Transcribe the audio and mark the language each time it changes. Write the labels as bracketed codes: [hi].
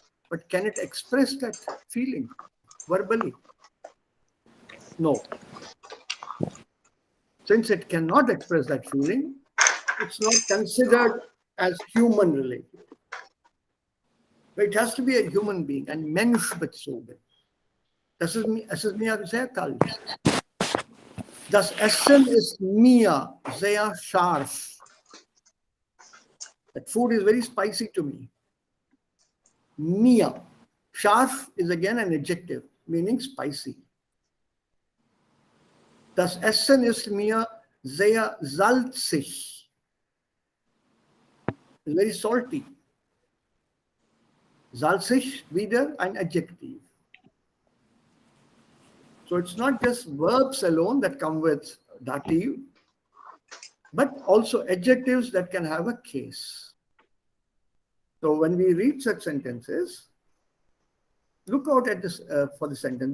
[en] But can it express that feeling verbally? No. Since it cannot express that feeling, it's not considered as human related. But it has to be a human being, and menschbezogen. [de] Das ist mir sehr kalt. Das Essen ist mir sehr scharf. [en] That food is very spicy to me. Mir. Scharf is again an adjective, meaning spicy. [de] Das Essen ist mir sehr salzig. [en] It's very salty. [de] Salzig, wieder ein adjective. [en] So it's not just verbs alone that come with dative, but also adjectives that can have a case. So when we read such sentences, look out at this for the sentence.